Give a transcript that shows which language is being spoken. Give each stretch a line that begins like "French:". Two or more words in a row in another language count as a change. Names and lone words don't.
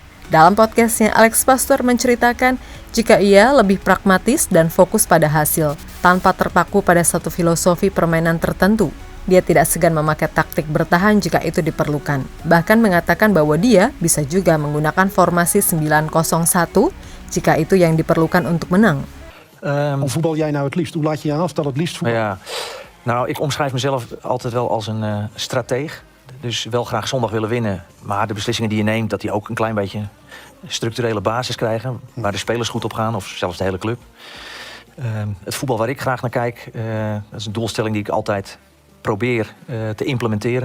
Indonesian: Dalam podcastnya, Alex Pastoor menceritakan jika ia lebih pragmatis dan fokus pada hasil, tanpa terpaku pada satu filosofi permainan tertentu. Dia tidak segan memakai taktik bertahan jika itu diperlukan. Bahkan mengatakan bahwa dia bisa juga menggunakan formasi 9-0-1 jika itu yang diperlukan untuk menang.
Dutch: Hoe voetbal jij nou het liefst? Hoe laat je je aanstel het liefst voetballen? Ja, nou, ik omschrijf mezelf altijd wel als een strateeg. Dus wel graag zondag willen winnen. Maar de beslissingen die je neemt, dat die ook een klein beetje structurele basis krijgen. Waar de spelers goed op gaan, of zelfs de hele club. Het voetbal waar ik graag naar kijk, dat is een doelstelling die ik altijd probeer te implementeren.